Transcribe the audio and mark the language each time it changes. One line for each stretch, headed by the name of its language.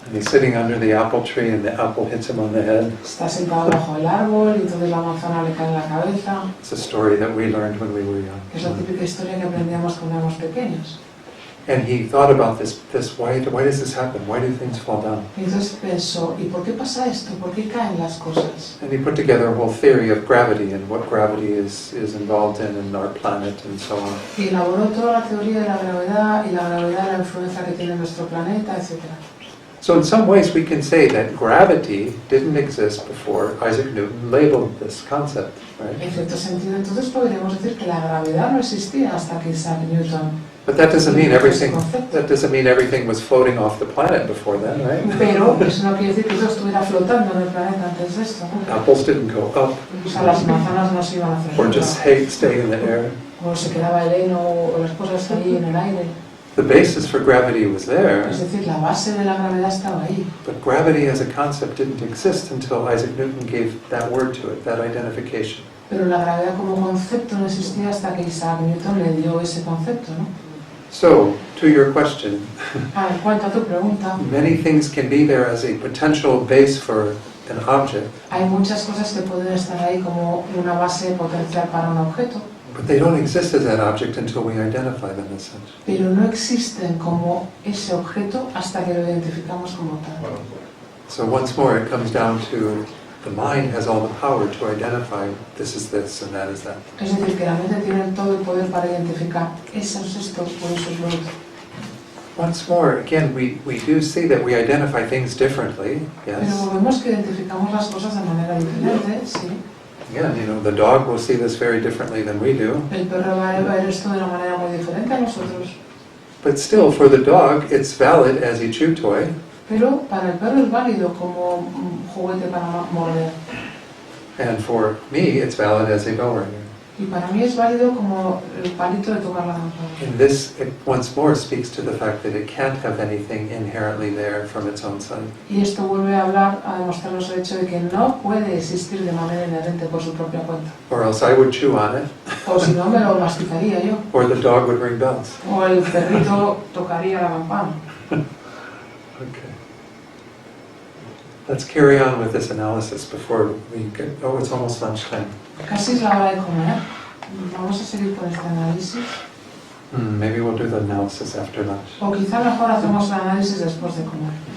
English: And he's sitting under the apple tree and the apple hits him on the head.
Spanish: Está sentado bajo el árbol y entonces la manzana le cae en la cabeza.
English: It's a story that we learned when we were young.
Spanish: Es la típica historia que aprendíamos cuando éramos pequeños.
English: And he thought about this why does this happen? Why do things fall down?
Spanish: Y entonces pensó, ¿y por qué pasa esto? ¿Por qué caen las cosas?
English: And he put together a whole theory of gravity and what gravity is involved in our planet and so on.
Spanish: Y elaboró toda la teoría de la gravedad y la gravedad, la influencia que tiene en nuestro planeta, etc.
English: So in some ways we can say that gravity didn't exist before Isaac Newton labeled this concept, right?
Spanish: En cierto sentido, entonces podríamos decir que la gravedad no existía hasta que Isaac Newton.
English: But that doesn't mean everything was floating off the planet before then, right?
Spanish: Pero eso no quiere decir que todo estuviera flotando en el planeta antes de esto.
English: Apples didn't go up
Spanish: O sea, las manzanas no se iban a hacer
English: or
Spanish: nunca.
English: just stay in the air.
Spanish: O se quedaba el heno o las cosas ahí en el aire.
English: The basis for gravity was there,
Spanish: Es decir, la base de la gravedad estaba ahí.
English: but gravity as a concept didn't exist until Isaac Newton gave that word to it, that identification.
Spanish: Pero la gravedad como concepto no existía hasta que Isaac Newton le dio ese concepto, ¿no?
English: So, to your question,
Spanish: En cuanto a tu pregunta,
English: many things can be there as a potential base for an object,
Spanish: hay muchas cosas que pueden estar ahí como una base potencial para un objeto,
English: but they don't exist as that object until we identify them as such.
Spanish: pero no existen como ese objeto hasta que lo identificamos como tal.
English: So once more, it comes down to the mind has all the power to identify this is this and that is that.
Spanish: Es decir, que la mente tiene todo el poder para identificar eso es esto o eso es lo otro.
English: Once more, again, we do see that we identify things differently,
Spanish: Pero
English: yes.
Spanish: vemos que identificamos las cosas de manera diferente, sí.
English: Again, you know, the dog will see this very differently than we do.
Spanish: El perro va a ver esto de una manera muy diferente a nosotros.
English: But still, for the dog, it's valid as a chew toy.
Spanish: Pero para el perro es válido como juguete para morder.
English: And for me, it's valid as a bell ringer.
Spanish: Y para mí es válido como el palito de tocar la campana.
English: And this, it once more, speaks to the fact that it can't have anything inherently there from its own side.
Spanish: Y esto vuelve a hablar, a demostrarnos el hecho de que no puede existir de manera inherente por su propia cuenta.
English: Or else I would chew on it,
Spanish: O si no, me lo masticaría yo.
English: or the dog would ring bells.
Spanish: O el perrito tocaría la campana.
English: Okay. Let's carry on with this analysis before we get, oh, it's almost lunchtime.
Spanish: Casi es la hora de comer. Vamos a seguir con este análisis.
English: Maybe we'll do the analysis after lunch.
Spanish: O quizá mejor hacemos el análisis después de comer.